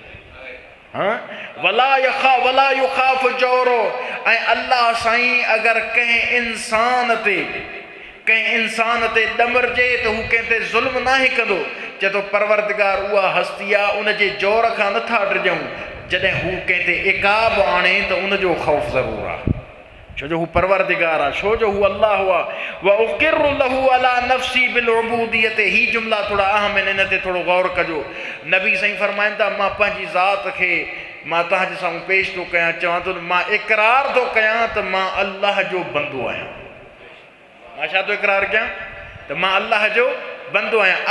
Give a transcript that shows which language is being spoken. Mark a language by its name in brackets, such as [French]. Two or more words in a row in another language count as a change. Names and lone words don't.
[Arabic] ولا يخاف جوره, [Sindhi] ऐं अल्लाह साईं अगरि कंहिं इंसान ते ॾमरजे त हू कंहिं ते ज़ुल्म नाहे कंदो। चए थो परवरदिगार उहा हस्ती आहे उन जे जोर खां नथा डिॼूं, जॾहिं हू कंहिं ते इक़ाब आणे त उन जो ख़ौफ़ ज़रूरु आहे, छो जो हू परवरदिगार आहे, छो जो हू अल्लाह हुआ। [Arabic] وأقر له على نفسي بالعبودية, [Sindhi] ही जुमला थोरा अहम आहिनि, इन ते थोरो गौर कजो। नबी साईं फरमाइनि था मां पंहिंजी ज़ात खे मां तव्हांजे साम्हूं पेश थो कयां, चवां थो मां इक़रार थो कयां त मां अल्लाह जो बंदो आहियां। मां छा थो इक़रार कयां त मां अल्लाह जो बंदो आहियां।